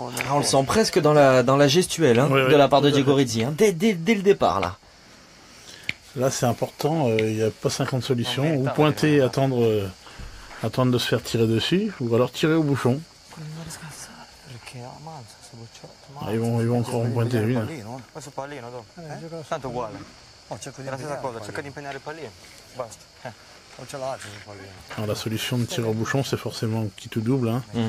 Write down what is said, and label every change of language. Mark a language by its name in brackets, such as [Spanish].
[French] On le sent presque dans la gestuelle hein, de la part de Diego Rizzi, hein, dès le départ là. Là c'est important, il n'y a pas 50 solutions. Ou pointer, attendre de se faire tirer dessus, ou alors tirer au bouchon. Ah, ils vont encore en pointer une. [Italian] Questo pallino dopo. Tanto uguale. È la stessa cosa, cerca di impegnare il pallino. Basta. [French] Alors la solution de tir au bouchon c'est forcément qui tout double, hein.